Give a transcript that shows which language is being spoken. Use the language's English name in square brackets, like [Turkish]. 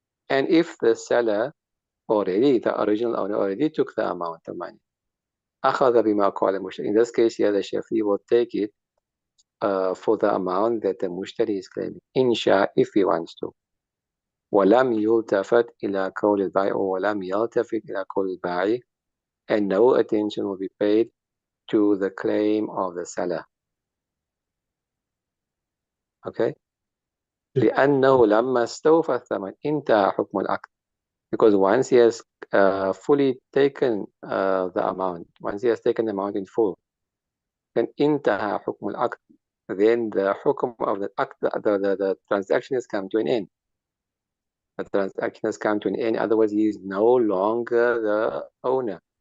[English] And if the seller already, the original owner already took the amount of money, [Arabic] أَخَذَ بِمَا قَالَ الْمُشْتَرِي. [English] In this case here, the Shafi will take it for the amount that the Mushtari is claiming. Insha, if he wants to. [Arabic] ولم يلتفت إلى قول البائع [English] ولم يلتفت إلى قول البائع, and no attention will be paid to the claim of the seller. Okay? [Arabic] لأنه لما استوفى الثمن انتهى حكم العقد. [English] Because once he has fully taken the amount, once he has taken the amount in full, then [Arabic] انتهى حكم العقد. [English] Then the حكم of the act, the transaction has come to an end. The transaction has come to an end. Otherwise, he is no longer the owner.